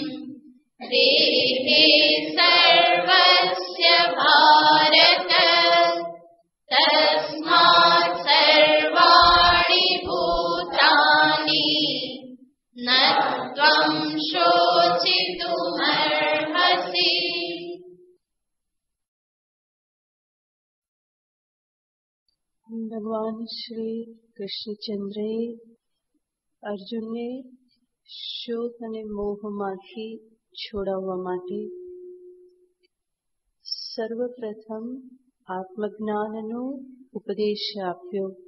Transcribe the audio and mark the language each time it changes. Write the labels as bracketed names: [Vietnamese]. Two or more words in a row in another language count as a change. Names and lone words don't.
[Sanskrit] देहे सर्वस्य भारत तस्मात् सर्वाणि भूतानि न त्वं शोचितुमर्हसि। [Gujarati] ભગવાન શ્રી કૃષ્ણચંદ્રએ અર્જુનને શોક અને મોહમાંથી છોડાવવા માટે સર્વપ્રથમ આત્મજ્ઞાનનો ઉપદેશ આપ્યો.